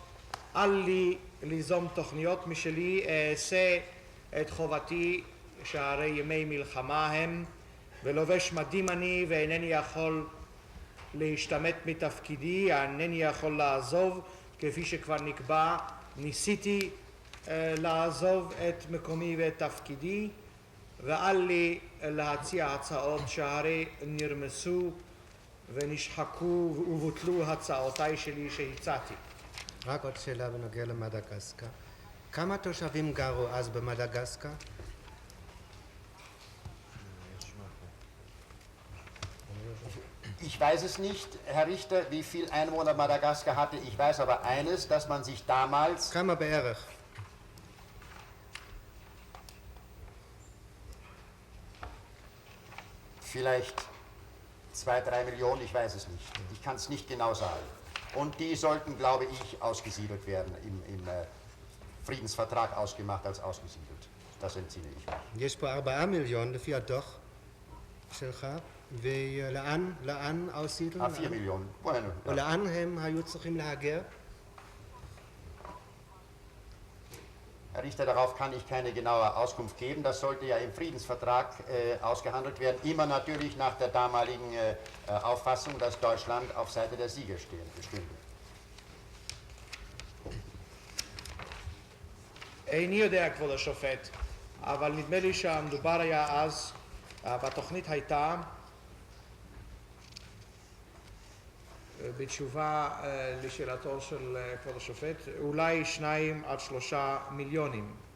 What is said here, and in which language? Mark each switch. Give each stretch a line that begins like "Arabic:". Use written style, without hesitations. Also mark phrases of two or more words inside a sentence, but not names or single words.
Hebrew: אל לי ליזום תוכניות משלי, אעשה את חובתי שהרי ימי מלחמה הם, ולובש מדים אני ואינני יכול להשתמט מתפקידי, אינני יכול לעזוב כפי שכבר נקבע, ניסיתי לעזוב את מקומי ואת תפקידי, ואל לי להציע הצעות שהרי נרמסו ונשחקו ובוטלו הצעותיי שלי שהצעתי. רק עוד שאלה בנוגע למדגסקר. כמה תושבים גרו אז במדגסקר?
German: Ich weiß es nicht, Herr Richter, wie viele Einwohner Madagaskar hatte. Ich weiß aber eines, dass man sich damals...
Hebrew: כמה בערך?
German: Vielleicht 2-3 Millionen, ich weiß es nicht. Ich kann es nicht genau sagen. Und die sollten, glaube ich, ausgesiedelt werden, im Friedensvertrag ausgemacht als ausgesiedelt. Das entsinne ich mich.
Hebrew: יש פה 4 מיליון לפי הדוח שלך, ולאן aussiedlen?
German: 4 Millionen. Bueno, ja.
Hebrew: ולאן הם היו צריכים להגר?
German: Herr Richter, darauf kann ich keine genaue Auskunft geben. Das sollte ja im Friedensvertrag ausgehandelt werden. Immer natürlich nach der damaligen Auffassung, dass Deutschland auf Seite der Sieger stünde.
Hebrew: איני יודע, כבוד השופט, אבל נדמה לי שהמדובר היה אז, והתוכנית הייתה בתשובה לשאלתו של כבוד השופט, אולי 2 עד 3 מיליונים.